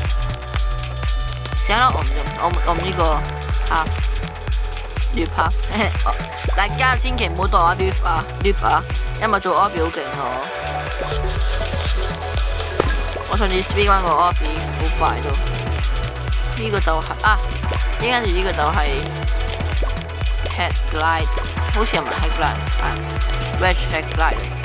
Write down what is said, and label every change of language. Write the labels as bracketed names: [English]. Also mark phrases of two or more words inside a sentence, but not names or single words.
[Cantonese] 試下啦，我唔呢個loop 大家千祈唔好當我loop 啊，因為做 obby 好勁咯。我上次 speed 翻個 obby 好快都。呢個就係跟住呢個就係 [English] head glide， [Cantonese] 好似唔係 [English] head glide， wedge head glide。